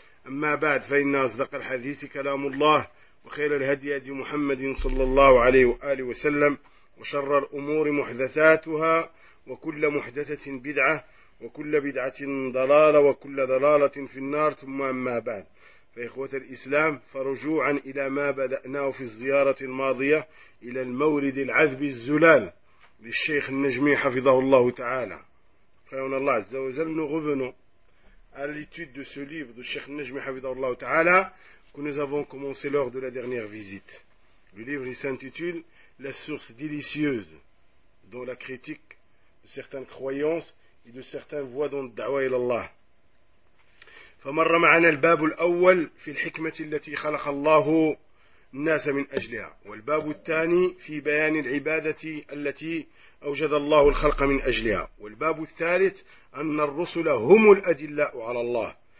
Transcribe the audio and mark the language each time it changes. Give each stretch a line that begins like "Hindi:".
Arabic: أما بعد فإن أصدق الحديث كلام الله وخير الهدي هدي محمد صلى الله عليه وآله وسلم وشر الأمور محدثاتها وكل محدثة بدعة وكل بدعة ضلالة وكل ضلالة في النار ثم أما بعد فإخوة الإسلام فرجوعا إلى ما بدأناه في الزيارة الماضية إلى المورد العذب الزلال للشيخ النجمي حفظه الله تعالى فإن الله عز وجل نغفنه
French: à l'étude de ce livre de Cheikh Najmi Hafidhahullah Ta'ala que nous avons commencé lors de la dernière visite. Le livre s'intitule « La source délicieuse » dont la critique de certaines croyances et de certaines voies dans le da'wah ilallah.
Arabic: « فَمَرَّ مَعَنَا الْبَابُ الْأَوَّلْ فِي الْحِكْمَةِ الَّتِي خَلَقَ اللَّهُ النَّاسَ مِنْ أَجْلِهَا وَالْبَابُ الثَّانِي فِي بَيَانِ الْعِبَادَةِ الَّتِي أوجد الله الخلق من أجلها والباب الثالث أن الرسل هم الأدلاء على الله